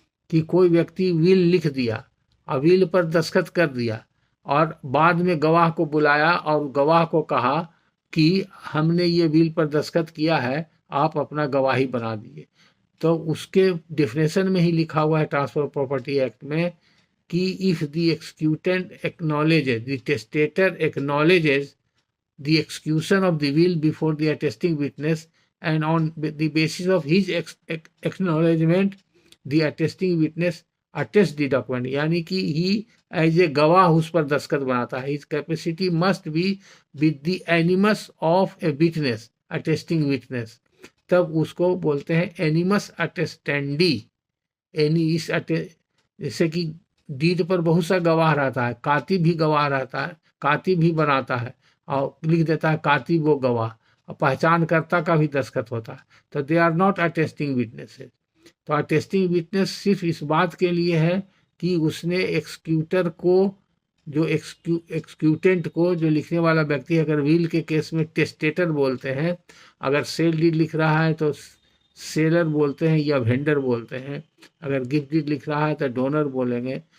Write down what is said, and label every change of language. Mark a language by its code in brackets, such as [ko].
[hi] कि कोई व्यक्ति विल लिख दिया और विल पर दस्तखत कर दिया और बाद में गवाह को बुलाया और गवाह को कहा कि हमने ये विल पर दस्तखत किया है, आप अपना गवाही बना दीजिए, तो उसके डेफिनेशन में ही लिखा हुआ है ट्रांसफर प्रॉपर्टी एक्ट में कि [en] if the executant acknowledges, the testator acknowledges the execution of the will before the attesting witness, and on the basis of his acknowledgement the attesting witness attests the document, [hi] यानी कि [en] he as a [hi] गवाह उस पर दस्तखत बनाता है। [en] his capacity must be with the animus of a witness, attesting witness, [hi] तब उसको बोलते हैं [en] animus attestandi। [hi] इस जैसे कि डीड पर बहुत सा गवाह रहता है, कातिब भी गवाह रहता है, कातिब भी बनाता है और लिख देता है कातिब वो गवाह, और पहचानकर्ता का भी दस्तखत होता है, तो [en] They are not attesting witnesses. [hi] तो अटेस्टिंग विटनेस सिर्फ इस बात के लिए है कि उसने एक्सक्यूटर को, जो एक्सक्यूटेंट को, जो लिखने वाला व्यक्ति, अगर विल के केस में टेस्टेटर बोलते हैं, अगर सेल डीड लिख रहा है तो सेलर बोलते हैं या वेंडर बोलते हैं, अगर गिफ्ट डीड लिख रहा है तो डोनर बोलेंगे।